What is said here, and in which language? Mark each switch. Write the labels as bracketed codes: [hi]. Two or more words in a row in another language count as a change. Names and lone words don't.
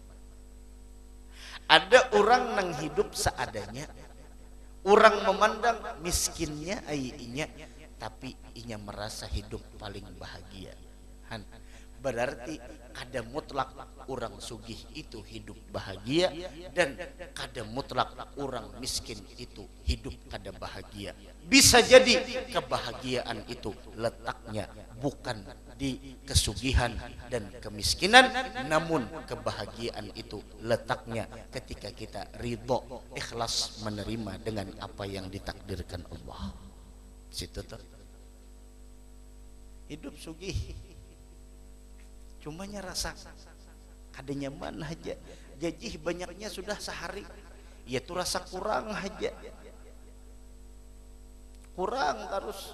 [bjn] Ada orang nang hidup seadanya, orang memandang miskinnya inya, tapi inya merasa hidup paling bahagia. Berarti kada mutlak orang sugih itu hidup bahagia, dan kada mutlak orang miskin itu hidup kada bahagia. [id] Bisa jadi kebahagiaan itu letaknya bukan di kesugihan dan kemiskinan, namun kebahagiaan itu letaknya ketika kita ridho, ikhlas menerima dengan apa yang ditakdirkan Allah. [bjn] Situ tuh hidup sugih. Cumanya rasa kada nyaman aja. Gaji banyaknya sudah sehari, ya tuh rasa kurang aja. Kurang terus.